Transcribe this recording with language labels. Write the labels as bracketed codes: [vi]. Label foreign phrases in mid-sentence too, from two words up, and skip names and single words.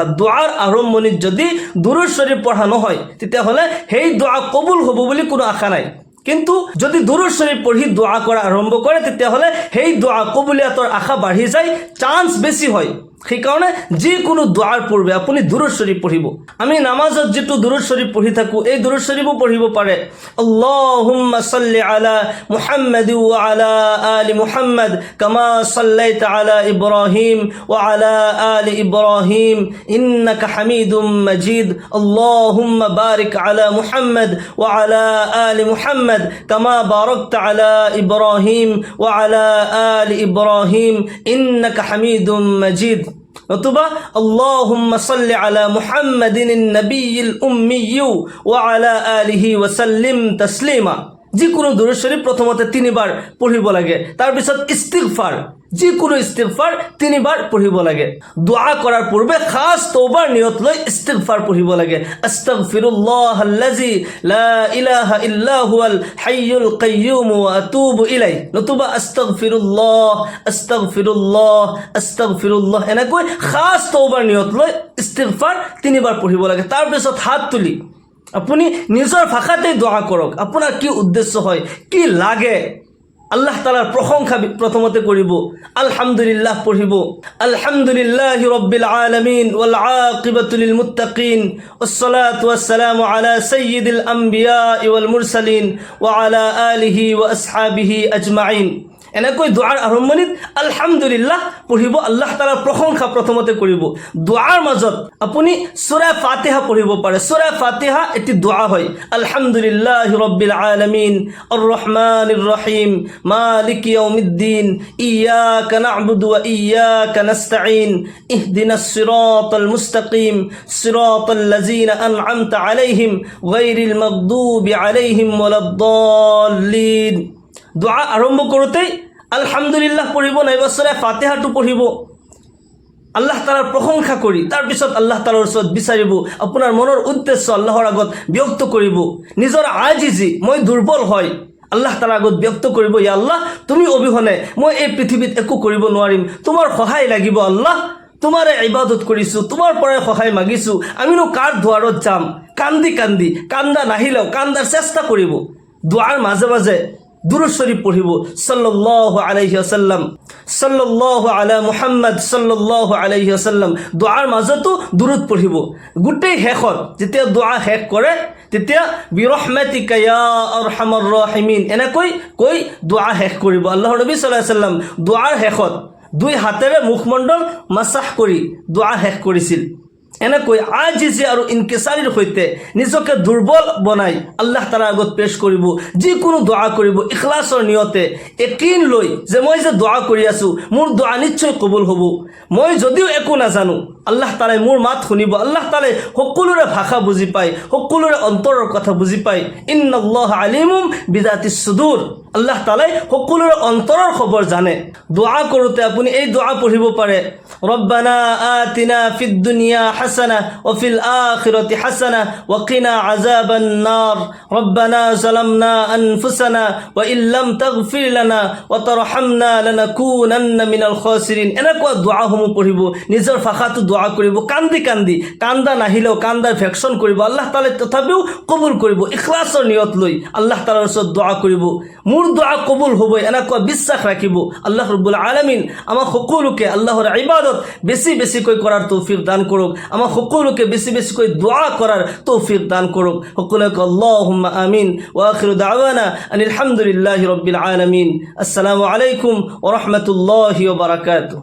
[as] দোৱাৰ আৰম্ভণিত যদি দুৰুদ শৰীফ পঢ়া নহয়, তেতিয়াহ'লে সেই দোৱা কবুল হ'ব বুলি কোনো আশা নাই। কিন্তু যদি দুৰুদ শৰীফ পঢ়ি দোৱা কৰা আৰম্ভ কৰে, তেতিয়াহ'লে সেই দোৱা কবুলিয়াতৰ আশা বাঢ়ি যায়, চান্স বেছি হয়। সেইকাৰণে যিকোনো দোৱাৰ পূৰ্বে আপুনি দুৰুদ শৰীফ পঢ়িব। আমি নামাজত যিটো দুৰুদ শৰীফ পঢ়ি থাকোঁ, এই দুৰুদ শৰীফো পঢ়িব পাৰে। [ar] اللهم صل على محمد وعلى آل محمد كما صليت على إبراهيم وعلى آل إبراهيم إنك حميد مجيد. اللهم بارك على محمد وعلى آل محمد كما باركت على إبراهيم وعلى آل إبراهيم إنك حميد مجيد. নতুবা اللهم صل على محمد النبي الأمي وعلى آله وسلم تسليما. [as] যিকোনো দুরূদ শরীফ প্রথমতে 3 বার পঢ়িব লাগে, তাৰপিছত ইস্তিগফাৰ, যিকোনো ইস্তিগফাৰ 3 বাৰ পঢ়িব লাগে। দোয়া কৰাৰ পূৰ্বে খাস তওবার নিয়ত লৈ ইস্তিগফাৰ পঢ়িব লাগে। [ar] أستغفر الله الذي لا إله إلا هو الحي القيوم وأتوب إليه. [as] নতুবা [ar] أستغفر الله أستغفر الله أستغفر الله, [as] এনেকৈ খাস তওবার নিয়ত লৈ ইস্তিগফাৰ 3 বাৰ পঢ়িব লাগে। তাৰপিছত হাত তুলি আপুনি নিজৰ ভাষাতেই দোয়া কৰক। আপোনাৰ কি উদ্দেশ্য হয়, কি লাগে, আল্লাহ তাআলাৰ প্ৰশংসা প্ৰথমতে কৰিব, আলহামদুলিল্লাহ পঢ়িব। [ar] الحمد لله رب العالمين والعاقبة للمتقين والصلاة والسلام على سيد الأنبياء والمرسلين وعلى آله وأصحابه أجمعين. [as] এনেকৈ দুৱাৰ আৰম্ভণিত আলহামদুলিল্লাহ পঢ়িব, আল্লাহ তাআলাৰ প্ৰশংসা প্ৰথমতে কৰিব। দুৱাৰ মাজত আপুনি সূৰা ফাতিহা পঢ়িব পাৰে। সূৰা ফাতিহা এটি দোয়া হয়। [ar] الحمد لله رب العالمين الرحمن الرحيم مالك يوم الدين إياك نعبد وإياك نستعين اهدنا الصراط المستقيم صراط الذين أنعمت عليهم غير المغضوب عليهم ولا الضالين. [as] দোয়া আৰম্ভ কৰোঁতেই আলহামদুলিল্লাহ পঢ়িব, নাইবা সূৰা ফাতিহাটো পঢ়িব, আল্লাহ তাআলাৰ প্ৰশংসা কৰি তাৰপিছত আল্লাহ তাআলাৰ ওচৰত বিচাৰিব, আপোনাৰ মনৰ উদ্দেশ্য আল্লাহৰ আগত ব্যক্ত কৰিব। নিজৰ আজিজি, মই দুৰ্বল হয়, আল্লাহ তাআলাৰ আগত ব্যক্ত কৰিব, ইয়া আল্লাহ তুমি অবিহনে মই এই পৃথিৱীত একো কৰিব নোৱাৰিম, তোমাৰ সহায় লাগিব আল্লাহ, তোমাৰে ইবাদত কৰিছোঁ, তোমাৰ পৰাই সহায় মাগিছোঁ, আমিনো কাৰ দুৱাৰত যাম। কান্দি কান্দি, কান্দা নাহিলেও কান্দাৰ চেষ্টা কৰিব। দুৱাৰ মাজে মাজে দুৰুদ শরীফ পঢ়িব, [ar] صلى الله عليه وسلم صلى الله على محمد صلى الله عليه وسلم. [as] দুৱাৰ মাজতো দুৰুদ পঢ়িব। গোটেই শেষত যেতিয়া দুৱা শেষ কৰে তেতিয়া [ar] برحمتك يا أرحم الراحمين [as] এনেকৈ কৈ দুৱা শেষ কৰিব। আল্লাহৰ নবী [ar] صلى الله عليه وسلم [as] দুৱাৰ শেষত দুই হাতেৰে মুখমণ্ডল মাছাহ কৰি দুৱা শেষ কৰিছিল। এনেকৈ আজিজি আৰু ইনকিসাৰীৰ সৈতে নিজকে দুৰ্বল বনাই আল্লাহ তাআলাৰ আগত পেশ কৰিব। যিকোনো দোৱা কৰিব ইখলাছৰ নিয়তে, একিন লৈ যে মই যে দোৱা কৰি আছোঁ মোৰ দোৱা নিশ্চয় কবুল হ'ব। মই যদিও একো নাজানো, আল্লাহ তাআলাই মোৰ মাত শুনিব। আল্লাহ তাআলাই সকলোৰে ভাষা বুজি পায়, সকলোৰে অন্তৰৰ কথা বুজি পায়। [ar] إن الله عليم بذات الصدور. [as] আল্লাহ তাআলাই সকলোৰে অন্তৰৰ খবৰ জানে। দোৱা কৰোঁতে আপুনি এই দোৱা পঢ়িব পাৰে, [ar] ربنا آتنا في الدنيا حسنة وفي الآخرة حسنة وقنا عذاب النار ربنا ظلمنا أنفسنا وإن لم تغفر لنا وترحمنا لنكونن من الخاسرين. [as] এনেকুৱা দোৱাসমূহ পঢ়িব, নিজৰ ভাষাটো দোৱা কৰিব, কান্দি কান্দি, কান্দা নাহিলেও কান্দাৰ ভেকশ্যন কৰিব। আল্লাহ তাআলাই তথাপিও কবুল কৰিব। ইখলাছৰ নিয়ত লৈ আল্লাহ তাআলাৰ ওচৰত দোৱা কৰিব, মোৰ দোৱা কবুল হ'ব, এনেকুৱা বিশ্বাস ৰাখিব। [ar] الله رب العالمين [as] আমাক সকলোকে আল্লাহৰ ইবাদত বেছি বেছিকৈ কৰাৰ তৌফিক দান কৰক। আমাক সকলোকে বেছি বেছিকৈ দোৱা কৰাৰ তৌফিক দান কৰক। [ar] সকলোকে اللهم آمين. وآخر دعوانا أن الحمد لله رب العالمين. السلام عليكم ورحمة الله وبركاته.